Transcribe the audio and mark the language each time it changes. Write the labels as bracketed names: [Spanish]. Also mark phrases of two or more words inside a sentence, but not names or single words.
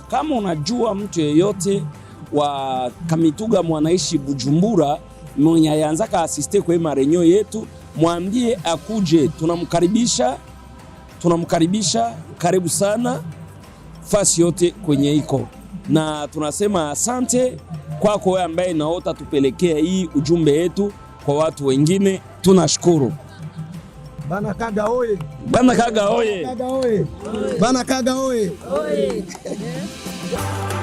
[Swahili] Kama unajua mtu yeyote wa Kamituga mwanaishi Bujumbura mwenye yanzaka asiste kwa marenyo yetu, mwambie akuje. Tunamkaribisha karibu sana fasi yote kwenye iko, na tunasema asante kwako wewe ambaye naota tupelekea hii ujumbe yetu kwa watu wengine. Tunashukuru. Bana Kaga oye! Bana Kaga oye! Bana Kaga oye!